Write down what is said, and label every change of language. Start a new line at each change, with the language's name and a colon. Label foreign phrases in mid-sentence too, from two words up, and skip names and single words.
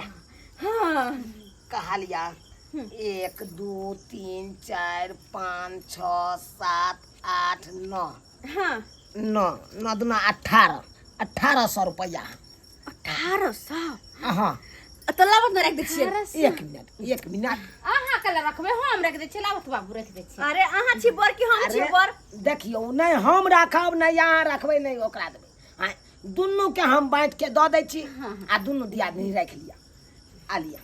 Maithili: हाँ कहलिया 1 2 3 4 5 6 7 8 9 हाँ 9 दूना 1800 रुपया 1800 हाँ तो लावत न रख दे छियै। एक मिनट आहा कला रखबे हम रख दे छी लावत बाबू रख दे छी। अरे आहा छी बर की हम छी बर देखियो नहीं हम राखब नहीं यहाँ रखबे नहीं ओकरा देबे हां दुन्नु के हम बांट के द दै छी आ दुन्नु दियादनी राख लिया आलिया